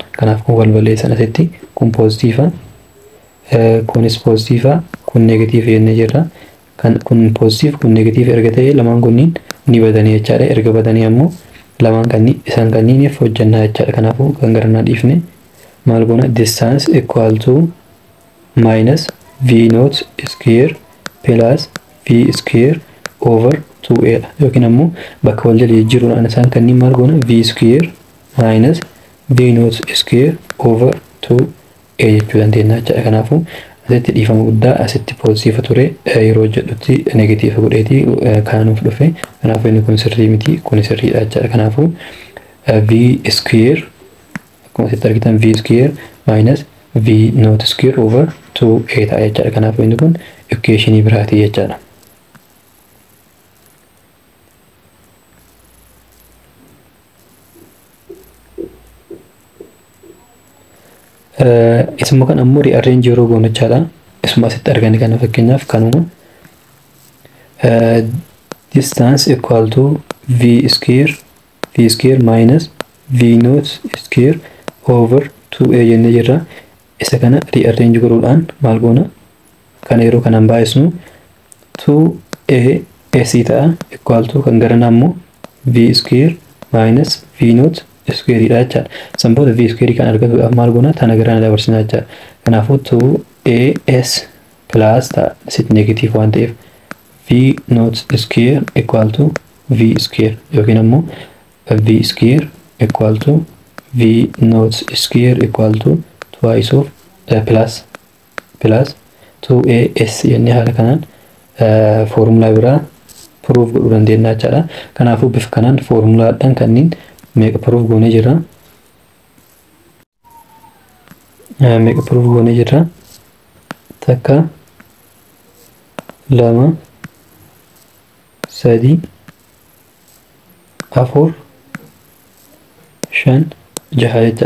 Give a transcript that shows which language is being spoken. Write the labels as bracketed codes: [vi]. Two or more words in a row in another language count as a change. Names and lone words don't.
[om] Kanaaf kun wal balleessan asitti kun poozitiiva. Kunis poozitiiva. Kun negatiiva jennee jirra. Kun poozitiiv kun negatiiv erga ta'ee lamaan kunniin ni badanii jechaadha. Erga badanii ammoo lamaan kanneen isaan kanniiniif hojjannaa jechaadha. Kanaafuu kan garanaa dhiifne maal goona? [en] Distance equal to minus v naught square plus v square over 2a dha. [om] Yookiin ammoo bakka wal jala jiruudhaan isaan kanniin maal goona? [en] V square minus v naught square over 2a [om] jechuu dandeenya jechaadha. Kanaafuu asitti dhiifama guddaa asitti poozitiiva ture yeroo jedhutti negatiiva godheeti kaanuuf dhufe. Kanaafuu inni kun sirrii miti, kun sirriidha jechaadha. [en] Kanaafuu v square [om] akkuma asitti argitan [en] v square minus v naught square over 2a [om] ta'a jechaadha. Kanaafuu inni kun equationii biraati jechaadha. Isuma kan ammoo rearrange yeroo goonu jechaadha. Isuma asitti arganii kana fakkeenyaaf kanuma [en] distance equal to v square minus v naught square over 2a [om] jennee jirra. Isa kana rearrange godhuudhaan maal goona? Kan yeroo kanaan baay'isnu 2a s ta'a [en] equal to [om] kan garanaa ammoo [en] v square minus v naught square [om] dha jechaadha. San booda v square kan argatuudhaaf maal goona? Tana garana dabarsinaa jechaadha. [en] Kanaafuu 2as plus [om] ta'a asitti negatiiv waan ta'eef [en] v naught square equal to v square [om] yookiin ammoo [en] v square equal to v naught square equal to twice of plus 2as [om] jennee haala kanaan foormulaa biraa proof godhuu dandeenya jechaadha. Kanaafuu bifa kanaan foormulaadhaan kanniin meeqa proof goonee jirra? Meeqa proof goonee jirra? Takka, lama, sadi, afur, shan, jaha jechaadha.